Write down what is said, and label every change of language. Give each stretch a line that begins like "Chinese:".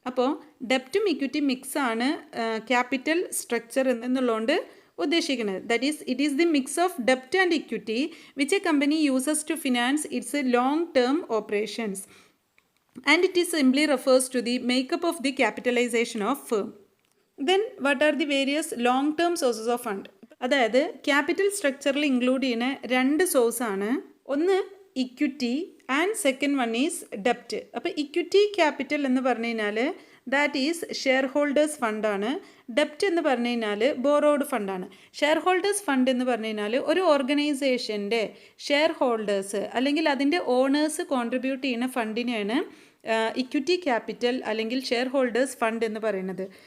Malayalam: അപ്പോൾ ഡെപ്റ്റും equity mix ആണ് capital structure എന്നുള്ളതുകൊണ്ട് ഉദ്ദേശിക്കുന്നത്.
English: That is it is the mix of ഡെപ്റ്റ് and equity which A company uses to finance it's long term operations, and it is simply refers to the makeup of the capitalization of firm. Then what are the various long term sources of fund?
Malayalam: അതായത് capital സ്ട്രക്ചറിൽ include ചെയ്യുന്ന രണ്ട് source ആണ്, ഒന്ന് equity
English: And second one is ഡെപ്റ്റ്.
Malayalam: അപ്പോൾ equity capital എന്ന് പറഞ്ഞു കഴിഞ്ഞാൽ
English: that is
Malayalam: ഷെയർ ഹോൾഡേഴ്സ് ഫണ്ടാണ്. ഡെപ്റ്റ് എന്ന് പറഞ്ഞു കഴിഞ്ഞാൽ ബോറോഡ് ഫണ്ടാണ്. ഷെയർ ഹോൾഡേഴ്സ് ഫണ്ട് എന്ന് പറഞ്ഞു കഴിഞ്ഞാൽ ഒരു ഓർഗനൈസേഷൻ്റെ ഷെയർ ഹോൾഡേഴ്സ് അല്ലെങ്കിൽ അതിൻ്റെ ഓണേഴ്സ് കോൺട്രിബ്യൂട്ട് ചെയ്യുന്ന ഫണ്ടിനെയാണ് ഇക്വിറ്റി ക്യാപിറ്റൽ അല്ലെങ്കിൽ ഷെയർ ഹോൾഡേഴ്സ് ഫണ്ട് എന്ന് പറയുന്നത്.